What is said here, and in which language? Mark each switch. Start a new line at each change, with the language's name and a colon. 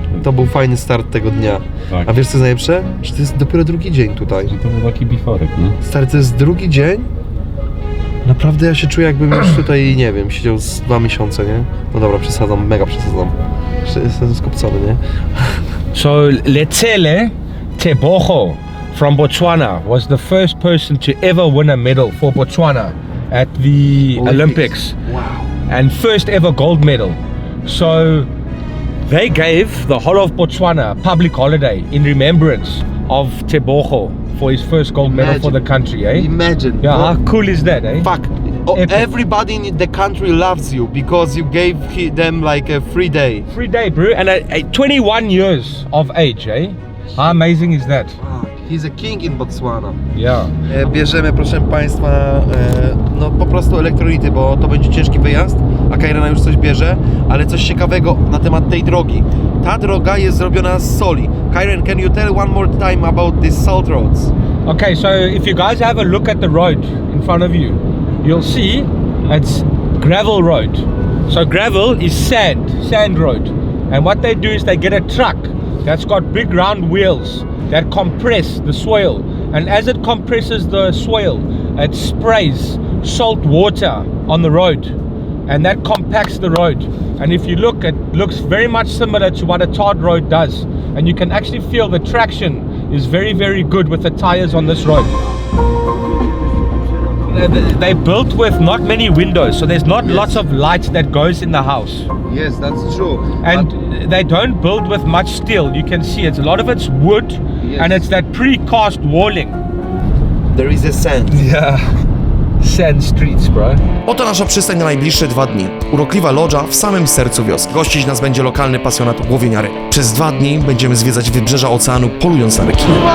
Polish: To był fajny start tego dnia. Tak. A wiesz co jest najlepsze? Że to jest dopiero drugi dzień tutaj. To był taki biforek, nie? Stary, to jest drugi dzień? Naprawdę ja się czuję, jakbym już tutaj, nie wiem, siedział z 2 miesiące, nie? No dobra, przesadzam, mega przesadzam. Jeszcze jestem skopcony, nie?
English: So Letsele Tebogo from Botswana was the first person to ever win a medal for Botswana at the Olympics. Wow. And first ever gold medal. So they gave the whole of Botswana a public holiday in remembrance of Tebogo for his first gold medal for the country, eh? Imagine. Yeah, how cool is that, eh? Fuck. Epic. Everybody in the country loves you because you gave them like a free day. Free day, bro, and at 21 years of age, eh? How amazing is that? He's a king in Botswana. Yeah.
Polish: Bierzemy, proszę Państwa, no po prostu elektrolity, bo to będzie ciężki wyjazd, a Kairena już coś bierze, ale coś ciekawego na temat tej drogi. Ta droga jest zrobiona z soli.
English: Kairen, can you tell one more time about these salt roads? Okay, so if you guys have a look at the road in front of you, you'll see it's gravel road. So gravel is sand road. And what they do is they get a truck that's got big round wheels that compress the soil. And as it compresses the soil, it sprays salt water on the road. And that compacts the road. And if you look, it looks very much similar to what a tarred road does. And you can actually feel the traction is very, very good with the tires on this road. They built with not many windows, so there's not lots of light that goes in the house. Yes, that's true. And they don't build with much steel. You can see it's a lot of it's wood, Yes. and it's that precast walling. There is a sand. Yeah, sand streets, bro.
Polish: Oto nasza przystań na najbliższe 2 dni. Urokliwa lodża w samym sercu wioski. Gościć nas będzie lokalny pasjonat łowienia ryb. Przez 2 dni będziemy zwiedzać wybrzeża oceanu, polując na rekiny